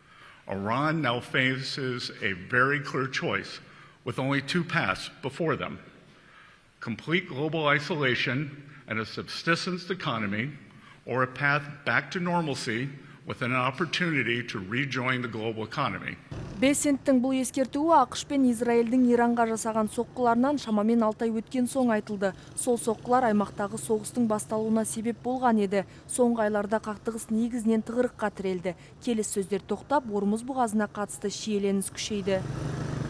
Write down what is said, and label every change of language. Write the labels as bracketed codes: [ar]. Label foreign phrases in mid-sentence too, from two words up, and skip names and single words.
[en] Iran now faces a very clear choice with only two paths before them: complete global isolation and a subsistence economy, or a path back to normalcy with an opportunity to rejoin the global economy. [kk] Бесенттің бұл ескертуі АКШ пен Израильдің Иранға жасаған соққыларынан шамамен 6 ай өткен соң айтылды. Сол соққылар аймақтағы соғыстың басталуына себеп болған еді. Соңғы айларда қақтығыс негізінен тығырыққа тірелді. Келіссөздер тоқтап, Ормұз бұғазына қатысты шиеленіс күшейді.